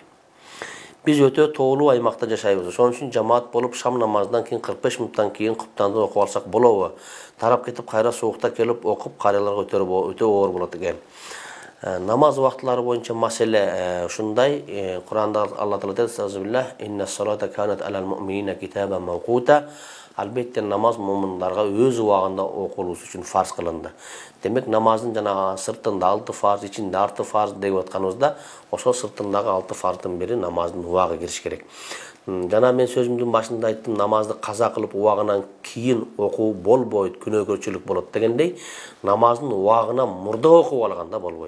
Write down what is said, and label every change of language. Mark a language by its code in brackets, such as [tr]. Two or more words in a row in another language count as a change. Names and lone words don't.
[ky] Биз өтө тоолуу аймакта жашайбыз. Ошон үчүн жамаат болуп шам намазынан кийин 45 мүнөттөн кийин куптанды окуп алсак болобу? Тарап кетип кайра соокта келип окуп карыяларга өтө оор болот экен. Намаз убактылары боюнча маселе ушундай. Куранда Алла Таала айтат: [ar] "صدق الله إن الصلاة كانت على المؤمنين كتابا موقوتا." [ky] Албетте намаз муминдарга өз убагында окулуусу үчүн фарз кылынды. Демек намаздын жана сыртында 6 фарз, ичинде 6 фарз деп атканыбызда, ошол сыртындагы 6 фарздын бири намаздын убагы кириш керек. Жана мен сөзүмдүн башында айттым, намазды каза кылып убагынан кийин окуу болбойт, күнөөкөрчүлүк болот дегендей, намаздын убагынан мурда окуп алганда болбойт.